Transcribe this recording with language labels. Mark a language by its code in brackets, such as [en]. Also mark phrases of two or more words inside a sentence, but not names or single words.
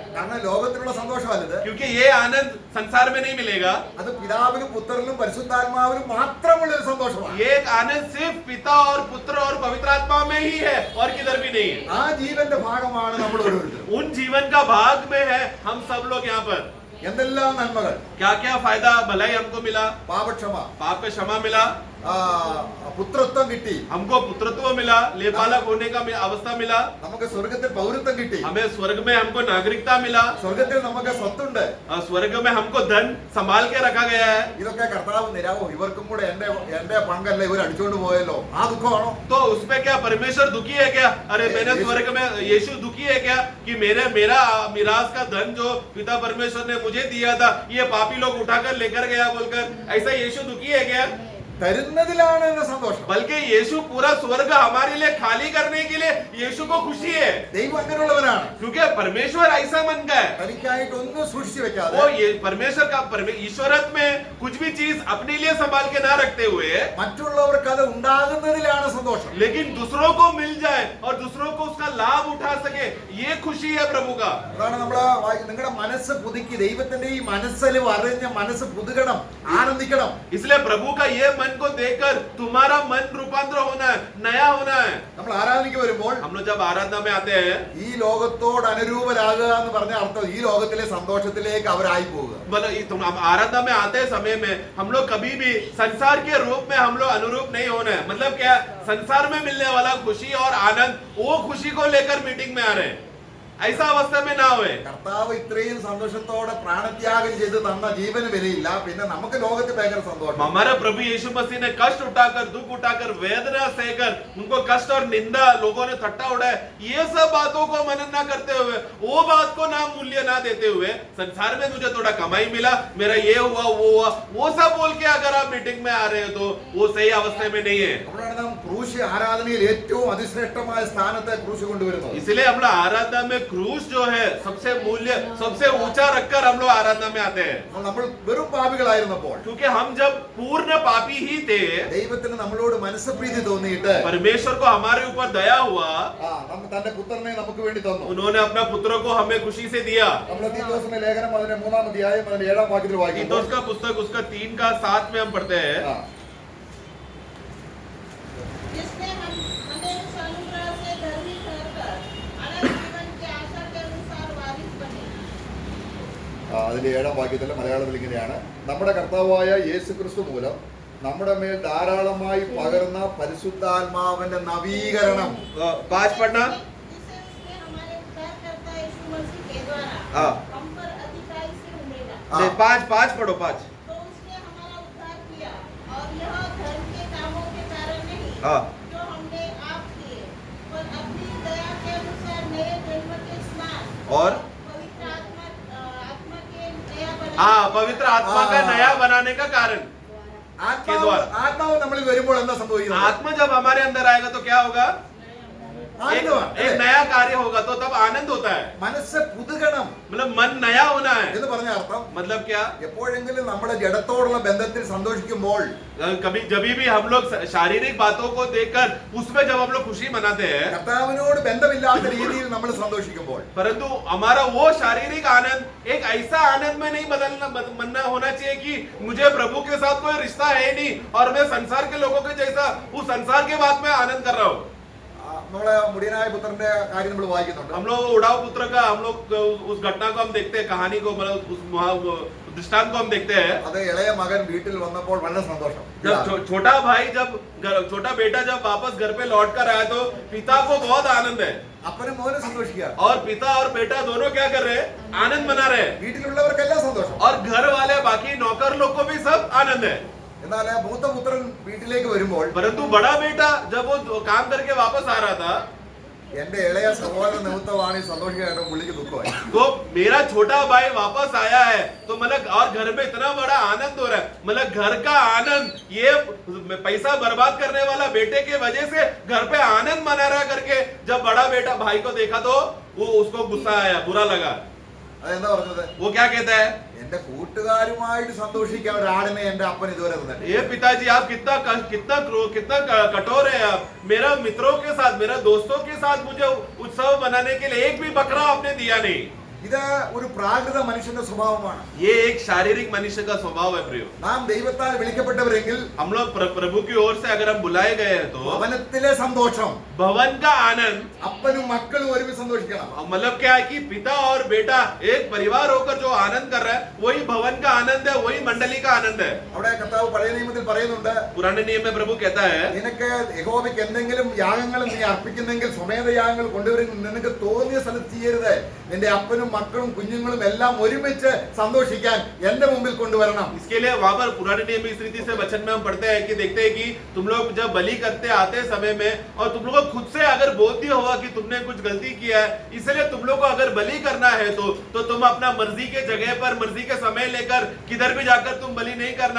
[ml] കാരണം ലോകത്തിലുള്ള സന്തോഷമല്ലത്. [hi] क्योंकि ये आनंद संसार में नहीं मिलेगा। [ml] അത് പിതാവിനും പുത്രനും പരിശുദ്ധാത്മാവിനും മാത്രമുള്ള ഒരു സന്തോഷമാണ്. [hi] ये एक आनंद सिर्फ पिता और पुत्र और पवित्र आत्मा में ही है और किधर भी नहीं है। [ml] ആ ജീവന്റെ ഭാഗമാണ് നമ്മൾ ഓരോരുത്തരും. [hi] उन जीवन का भाग में है हम सब लोग यहाँ पर। [ml] എന്തെല്ലാം നന്മകൾ! [hi] क्या क्या फायदा भलाई हमको मिला? [ml] പാപക്ഷമ, [hi] पाप का क्षमा मिला, [ml] പുത്രത്വം കിട്ടി, [hi] हमको पुत्रत्व मिला, लेपालक होने का अवस्था मिला, [ml] നമുക്ക് സ്വർഗത്തിൽ പൗരത്വം കിട്ടി, [hi] हमें स्वर्ग में हमको नागरिकता मिला, [ml] സ്വർഗത്തിൽ നമുക്ക് സ്വത്തുണ്ട്. [hi] स्वर्ग में हमको धन संभाल के रखा गया है। [ml] ഇതൊക്കെ കർത്താവ് നിരാവോ ഇവർക്കും കൂടെ എന്റെ പങ്കല്ല, ഇവർ അടിച്ചോണ്ട് പോയല്ലോ, ആ ദുഃഖമാണോ? [hi] तो उसमें क्या परमेश्वर दुखी है क्या? अरे मैंने स्वर्ग में यीशु दुखी है क्या कि मेरा मिरास का धन जो पिता परमेश्वर ने मुझे दिया था ये पापी लोग उठाकर लेकर गया बोलकर, ऐसा यीशु दुखी है क्या? [ml] തരുന്നതിലാണ് എന്റെ സന്തോഷം. [hi] बल्कि यीशु पूरा स्वर्ग हमारे लिए खाली करने के लिए यीशु को खुशी है। [ml] ദൈവം അങ്ങനെയുള്ളവനാണ്. [hi] क्योंकि परमेश्वर ऐसा मन का है। [ml] തനിക്കായിട്ട് ഒന്നും സൂക്ഷിച്ചു വെക്കാതെ [hi] वो ये परमेश्वर का ईश्वरत्व में कुछ भी चीज अपने लिए संभाल के ना रखते हुए, [ml] മറ്റുള്ളവർക്ക് അത് ഉണ്ടാകുന്നതിലാണ് സന്തോഷം. [hi] लेकिन दूसरों को मिल जाए और दूसरों को उसका लाभ उठा सके, ये खुशी है प्रभु का। [ml] അതാണ് നമ്മള് നിങ്ങളുടെ മനസ്സ് പുതുക്കി, ദൈവത്തിന്റെ ഈ മനസ്സിൽ അറിഞ്ഞ മനസ്സ് പുതുക്കണം, ആനന്ദിക്കണം. [hi] इसलिए प्रभु का ये मन को देखकर तुम्हारा मन रूपांतर होना है, नया होना है। [ml] നമ്മൾ ആരാധനയ്ക്ക് വരുമ്പോൾ [hi] हम लोग जब आराधना में आते हैं, [ml] ഈ ലോകത്തോട് അനുരൂപരാകുക എന്ന് പറഞ്ഞ അർത്ഥം ഈ ലോകത്തിലെ സന്തോഷത്തിലേക്ക് അവരായി പോവുക. [hi] मतलब तुम आराधना में आते समय में हम लोग कभी भी संसार के रूप में हम लोग अनुरूप नहीं होना है। मतलब क्या, संसार में मिलने वाला खुशी और आनंद, वो खुशी को लेकर मीटिंग में आ रहे हैं। ऐसा अवस्था में ना हुए। [ml] കർത്താവ് ഇത്രയും സന്തോഷത്തോടെ പ്രാണത്യാഗം ചെയ്ത് തന്ന ജീവന് വിലയില്ല, പിന്നെ നമുക്ക് ലോകത്തിൽ ഭയങ്കര സന്തോഷം. [hi] हमारा प्रभु यीशु मसीह ने कष्ट उठाकर, दुख उठाकर, वेदना सहकर, उनको कष्ट और निंदा, लोगों ने ठट्टा उड़ाया, ये सब बातों को मनन ना करते हुए, वो बात को ना मूल्य ना देते हुए, संसार में मुझे थोड़ा कमाई मिला, मेरा ये हुआ वो हुआ, वो सब बोल के अगर आप मीटिंग में आ रहे हो तो वो सही अवस्था में नहीं है। [ml] അപ്പോഴാണ് നാം ക്രൂശ് ആരാധനയിൽ ഏറ്റവും അതിശ്രേഷ്ഠമായ സ്ഥാനത്തെ ക്രൂശ് കൊണ്ടുവരുന്നത്. [hi] इसलिए हम लोग आराधना में क्रूस जो है सबसे मूल्य, सबसे ऊंचा रखकर हम लोग आराधना में आते हैं। [ml] നമ്മൾ വെറും പാപികളായിരുന്നപ്പോൾ, [hi] क्योंकि हम जब पूर्ण पापी ही थे, [ml] ദൈവത്തിന് നമ്മളോട് മനസ്സപ്രീതി തോന്നിയിട്ട് [hi] परमेश्वर को हमारे ऊपर दया हुआ, [ml] തന്റെ പുത്രനെ നമുക്ക് വേണ്ടി തന്നു. [hi] उन्होंने अपना पुत्र को हमें खुशी से दिया। [ml] നമ്മൾ തീത്തോസിന്റെ ലേഖനം അതിന്റെ 3-ാം അധ്യായം അതിന്റെ 7-ാം വാക്യത്തിൽ വായിക്കുന്നു. [hi] तीतुस का पुस्तक उसका 3 का 7 में हम पढ़ते हैं, जिसने हमें उस अनुग्रह से धर्मी ठहरकर अनंत जीवन की आशा के अनुसार वारिस बने। [ml] അതിന്റെ 7-ാം വാക്യത്തിൽ മലയാളത്തിൽ ഇങ്ങനെയാണ്: നമ്മുടെ കർത്താവായ യേശു ക്രിസ്തു മൂലം നമ്മുടെ മേൽ ധാരാളമായി പകർന്ന പരിശുദ്ധാത്മാവിന്റെ നവീകരണം. [hi] 5 पढ़ना। जिसे उसने हमारे उद्धारकर्ता यीशु मसीह के द्वारा हाँ। हम पर अधिकाई से उमेरा। नहीं, 5 पढ़ो 5। तो उसने हमारा उद्धार किया, और यह धर्म के कामों के कारण नहीं, हाँ। जो हमने आप किए, पर अपनी दया के अनुसार नए जन्म के स्नान और पवित्र आत्मा के नया बनाने। हाँ, पवित्र आत्मा का नया बनाने का कारण। [ml] ആത്മാവ് നമ്മളിൽ വരുമ്പോൾ എന്താ സംഭവിക്കുന്നത്? [hi] आत्मा जब हमारे अंदर आएगा तो क्या होगा? एक नया कार्य होगा, तो तब आनंद होता है। [ml] മനസ്സ് പുതുകണം [hi] मतलब मन नया होना है। [ml] എന്ന് പറഞ്ഞ അർത്ഥം, [hi] मतलब क्या? [ml] എപ്പോഴെങ്കിലും നമ്മുടെ ജഡത്തോടുള്ള ബന്ധത്തിൽ സന്തോഷിക്കുമ്പോൾ, [hi] कभी जभी भी हम लोग शारीरिक बातों को देखकर उसमें जब हम लोग खुशी मनाते हैं, [ml] കർത്താവിനോട് ബന്ധമില്ലാത്ത രീതിയിൽ നമ്മൾ സന്തോഷിക്കുമ്പോൾ, [hi] परंतु हमारा वो शारीरिक आनंद एक ऐसा आनंद में नहीं बनना होना चाहिए कि मुझे प्रभु के साथ कोई रिश्ता है ही नहीं और मैं संसार के लोगों के जैसा उस संसार के बाद में आनंद कर रहा हूँ। [ml] നമ്മളെ മുടിയനായ പുത്രന്റെ കാര്യം നമ്മൾ വായിക്കുന്നുണ്ട്. [hi] हम लोग उड़ाऊ पुत्र का हम लोग उस घटना को हम देखते हैं, कहानी को, मतलब उस दृष्टांत को हम देखते हैं। [ml] അത് ഇളയ മകൻ വീട്ടിൽ വന്നപ്പോൾ വളരെ സന്തോഷം. [hi] जब छोटा भाई छोटा बेटा जब वापस घर पे लौट कर आया तो पिता को बहुत आनंद है, [ml] അപ്പനും മോനും സന്തോഷിക്കുക, [hi] और पिता और बेटा दोनों क्या कर रहे हैं? आनंद मना रहे हैं, [ml] വീട്ടിലുള്ളവർക്കെല്ലാം സന്തോഷം. [hi] और घर वाले बाकी नौकर लोग को भी सब आनंद है। [ml] എന്നാൽ മൂത്ത പുത്രൻ വീട്ടിലേക്ക് വരുമ്പോൾ, [hi] परंतु बड़ा बेटा जब वो काम करके वापस आ रहा था, [ml] എന്റെ ഇളയ സഹോദരൻ നിമിത്തമാണ് ഈ സന്തോഷിക്കായിട്ട് പുള്ളിക്ക് ദുഃഖമായി. [hi] तो मेरा छोटा भाई वापस आया है तो मतलब, और घर में इतना बड़ा आनंद हो रहा है, मतलब घर का आनंद, ये पैसा बर्बाद करने वाला बेटे के वजह से घर पे आनंद मना रहा करके जब बड़ा बेटा भाई को देखा तो वो उसको गुस्सा आया, बुरा लगा। [ml] അതെന്താ പറഞ്ഞത്? [hi] वो क्या कहता है? [ml] എന്റെ കൂട്ടുകാരുമായിട്ട് സന്തോഷിക്കാൻ ഒരാടിനെ എന്റെ അപ്പൻ ഇതുവരെ തന്നെ. [hi] ये पिताजी आप कितना कठोर है आप। मेरा मित्रों के साथ, मेरा दोस्तों के साथ मुझे उत्सव मनाने के लिए एक भी बकरा आपने दिया नहीं। [ml] ഇത് ഒരു പ്രാകൃത മനുഷ്യന്റെ സ്വഭാവമാണ്. [hi] ये एक शारीरिक मनुष्य का स्वभाव है प्रियो। [ml] നാം ദൈവത്താൽ വിളിക്കപ്പെട്ടവരെങ്കിൽ [hi] हम लोग प्रभु की ओर से अगर हम बुलाए गए हैं तो [ml] ഭവനത്തിലെ സന്തോഷം, [hi] भवन का आनंद, [ml] അപ്പനും മക്കളും ഒരുമിച്ച് സന്തോഷിക്കണം. [hi] मतलब क्या है कि पिता और बेटा एक परिवार होकर जो आनंद कर रहा है वही भवन का आनंद है, वही मंडली का आनंद है। [ml] അവിടെ കർത്താവ് പഴയ നിയമത്തിൽ പറയുന്നുണ്ട്, [hi] पुराने नियम में प्रभु कहता है, [ml] നിനക്ക് യഹോവയ്ക്ക് എന്തെങ്കിലും യാഗങ്ങൾ നീ അർപ്പിക്കുന്നെങ്കിൽ സ്വമേധയാഗങ്ങൾ കൊണ്ടുവരും, നിനക്ക് തോന്നിയ സ്ഥലത്ത് ചെയ്യരുത്, നിന്റെ അപ്പനും മക്കളും കുഞ്ഞുങ്ങളും എല്ലാം ഒരുമിച്ച് സന്തോഷിക്കാൻ എന്റെ മുമ്പിൽ കൊണ്ടുവരണം. [hi] इसके लिए वहां पर पुराने नियम में इस रीति से वचन में हम पढ़ते हैं कि देखते हैं कि तुम लोग जब बलि करते आते समय में, और तुम लोग को खुद से अगर बोध दिया हुआ कि तुमने कुछ गलती किया है, इसलिए तुम लोग को अगर बलि करना है तो तुम अपना मर्जी के जगह पर मर्जी के समय लेकर किधर भी जाकर तुम बलि नहीं करना।